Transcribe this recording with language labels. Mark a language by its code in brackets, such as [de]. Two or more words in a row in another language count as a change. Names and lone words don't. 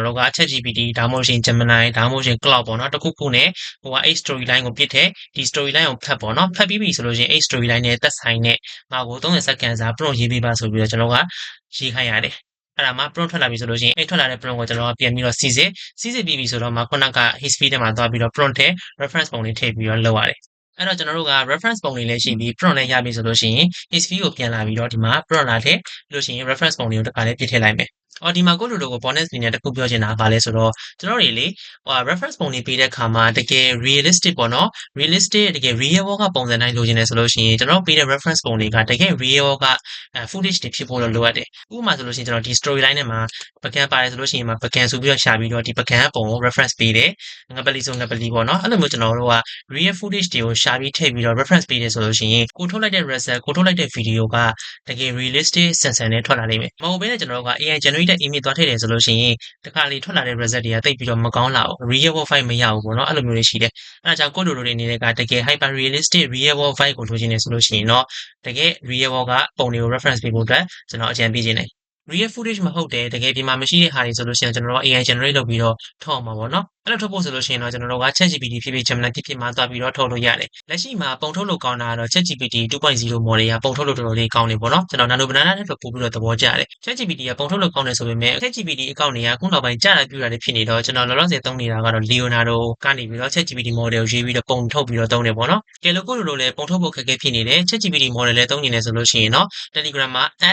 [my] တို့က ChatGPT ဒါမှမဟုတ်ရှင် Gemini ဒါမှမဟုတ်ရှင် Cloud ပေါ့နော်တခုခုနဲ့ဟိုကအဲ့ storyline ကိုပြစ်တဲ့ဒီ storyline ကိုဖတ်ပေါ့နော်ဖတ်ပြီးပြီဆိုလို့ရှိရင်အဲ့ storyline နဲ့သက်ဆိုင်တဲ့ငါ့ကို30 second စာ prompt ရေးပေးပါဆိုပြီးတော့ကျွန်တော်ကရေးခိုင်းရတယ်အဲ့ဒါမှ prompt ထွက်လာပြီဆိုလို့ရှိရင်အဲ့ထွက်လာတဲ့ prompt ကိုကျွန်တော်ကပြန်ပြီးတော့စီစစ်ပြီးပြီဆိုတော့မှခုနက history ထဲမှာသွားပြီးတော့ prompt ထဲ reference ပုံလေးထည့်ပြီးတော့လုပ်ရတယ်အဲ့တော့ကျွန်တော်တို့က reference ပုံလေးလည်းရှိပြီး prompt လည်းရပြီဆိုလို့ရှိရင် history ကိုပြန်လာပြီးတော့ဒီမှာ prompt လာထည့် ပြီးလို့ရှိရင် reference ပုံလေးကိုတစ်ခါလေးပြည့်ထည့်လိုက်မယ်ဒီမှာကိုလိုလိုကို bonus အနေနဲ့တခုပြောချင်တာကဘာလဲဆိုတော့ကျွန်တော်တွေလေreference ပုံလေးပေးတဲ့အခါမှာတကယ် realistic ပေါ့နော် realistic တကယ် [en] real world [my] ကပုံစံတိုင်းလိုချင်တယ်ဆိုလို့ရှိရင်ကျွန်တော်ပေးတဲ့ reference ပုံလေးကတကယ် [en] real world [my] က footage တွေဖြစ်ဖို့လိုအပ်တယ်ဥပမာဆိုလို့ရှိရင်ကျွန်တော်ဒီ storyline ထဲမှာပကံပါတယ်ဆိုလို့ရှိရင် ပကံဆိုပြီးတော့ရှာပြီးတော့ဒီပကံပုံကို reference ပေးတယ်ငပလီဆိုငပလီပေါ့နော်အဲ့လိုမျိုးကျွန်တော်တို့က [en] real footage [my] တွေကိုရှာပြီးထည့်ပြီးတော့ reference ပေးတယ်ဆိုလို့ရှိရင်ကိုထုတ်လိုက်တဲ့ result ကိုထုတ်လိုက်တဲ့ video ကတကယ် realistic ဆန်ဆန်နဲ့ထွက်လာနိုင်မယ်မဟုတ်ဘဲနဲ့ကျွန်တော်တို့က [en] AI generate image [my] သွားထည့်တယ်ဆိုလို့ရှိ ရင်တခါလေထွက်လာတဲ့ result တွေကတိတ်ပြီးတော့မကောင်းလာဘူး [en] real world file [my] မရဘူးပေါ့နော်အဲ့လိုမျိုးတွေရှိတယ်အဲ့ဒါကြောင့်ကိုလိုလိုတွေအနေနဲ့ကတကယ် [en] hyper realistic real world file [my] ကိုလိုချင်နေဆိုလို့ရှိရင်တော့တကယ် [en] real world [my] ကပုံတွေကို reference ပေးဖို့အတွက်ကျွန်တော်အကြံပေးခြင်းတယ် [en] real footage [my] မဟုတ်တယ်တကယ်ဒီမှာမရှိတဲ့ဟာတွေဆိုလို့ရှိရင်ကျွန်တော်တို့ [en] AI generate [my] လုပ်ပြီးတော့ထုတ်အောင်ပါပေါ့နော် အဲ့လိုထုတ်ဖို့ဆိုလို့ရှိရင်တော့ကျွန်တော်တို့က ChatGPT ဖြစ်ဖြစ် Gemini ဖြစ်ဖြစ်မှာတွားပြီးတော့ထုတ်လို့ရတယ်လက်ရှိမှာပုံထုတ်လို့ကောင်းတာကတော့ ChatGPT 2.0 model ကပုံထုတ်လို့တော်တော်လေးကောင်းနေပေါ့နော်ကျွန်တော် Nano Banana နဲ့ပို့ပြီးတော့သဘောကျတယ် ChatGPT ကပုံထုတ်လို့ကောင်းတယ်ဆိုပေမဲ့ ChatGPT အကောင့်တွေကခုနောက်ပိုင်းကြာတာပြူတာတွေဖြစ်နေတော့ကျွန်တော်လောလောဆယ်သုံးနေတာကတော့ Leonardo ကနေပြီးတော့ ChatGPT model ကိုရေးပြီးတော့ပုံထုတ်ပြီးတော့သုံးတယ်ပေါ့နော်ကဲလို့ကိုလိုလည်းပုံထုတ်ဖို့ခက်ခဲဖြစ်နေတယ် ChatGPT model လည်းသုံးနေတယ်ဆိုလို့ရှိရင်တော့ Telegram မှာ